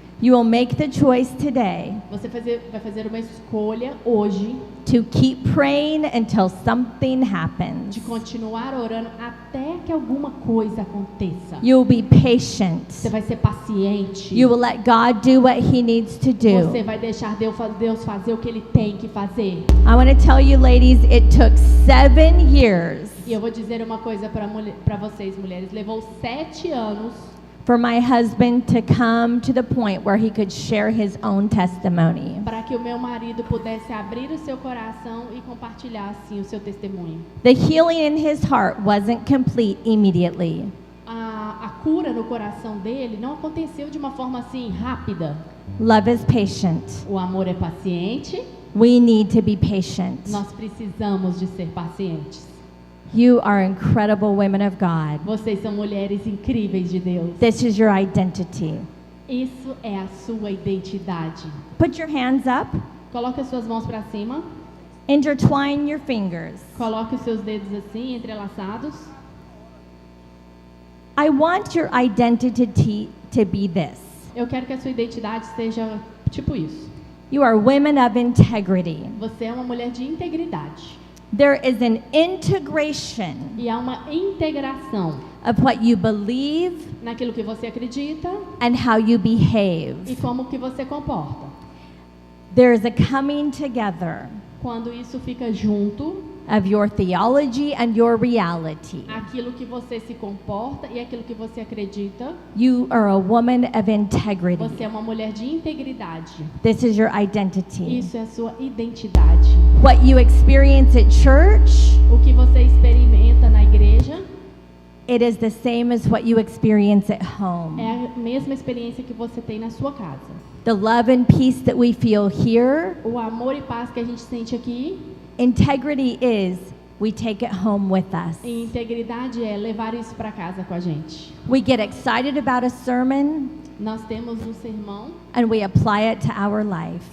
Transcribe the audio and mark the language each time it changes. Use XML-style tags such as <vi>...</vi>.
<en>you will make the choice today</en> <pt>Você vai fazer uma escolha hoje</pt> <en>to keep praying until something</en> <pt>de</pt> <en>happens.</en> <pt>continuar orando até que alguma coisa aconteça.</pt> <en>You will be patient.</en> <pt>Você vai ser paciente.</pt> <en>You will let God do what He needs to</en> <pt>Você</pt> <en>do.</en> <pt>vai deixar Deus fazer o que Ele tem que fazer.</pt> <en>I want to tell you, ladies, it took 7 years</en> <pt>E eu vou dizer uma coisa para vocês, mulheres. Levou 7 anos</pt> <en>for my husband to come to the point where he could share his own testimony.</en> <pt>para que o meu marido pudesse abrir o seu coração e compartilhar assim o seu testemunho.</pt> <en>The healing in his heart wasn't complete immediately.</en> <pt>A cura no coração dele não aconteceu de uma forma assim rápida.</pt> <en>Love is patient.</en> <pt>O amor é paciente.</pt> <en>We need to be patient.</en> <pt>Nós precisamos de ser pacientes.</pt> <en>You are incredible women of God.</en> <pt>Vocês são mulheres incríveis de Deus.</pt> <en>This is your identity.</en> <pt>Isso é a sua identidade.</pt> <en>Put your hands up.</en> <pt>Coloque as suas mãos para cima.</pt> <en>Intertwine your fingers.</en> <pt>Coloque os seus dedos assim, entrelaçados.</pt> <en>I want your identity to be this.</en> <pt>Eu quero que a sua identidade seja tipo isso.</pt> <en>You are women of integrity.</en> <pt>Você é uma mulher de integridade.</pt> <en>There is an integration</en> <pt>E há uma integração</pt> <en>of what you believe</en> <pt>naquilo que você acredita</pt> <en>and how you behave.</en> <pt>e como que você comporta.</pt> <en>There is a coming together</en> <pt>Quando isso fica junto,</pt> <en>of your theology and your reality.</en> <pt>aquilo que você se comporta e aquilo que você acredita,</pt> <en>You are a woman of integrity.</en> <pt>você é uma mulher de integridade.</pt> <en>This is your identity.</en> <pt>Isso é a sua identidade.</pt> <en>What you experience at church,</en> <pt>O que você experimenta na igreja</pt> <en>it is the same as what you experience at home.</en> <pt>é a mesma experiência que você tem na sua casa.</pt> <en>The love and peace that we feel here,</en> <pt>O amor e paz que a gente sente aqui,</pt> <en>integrity is we take it home with us.</en> <pt>e integridade é levar isso para casa com a gente.</pt> <en>We get excited about a sermon</en> <pt>Nós temos um sermão</pt> <en>and we apply it to our life.</en>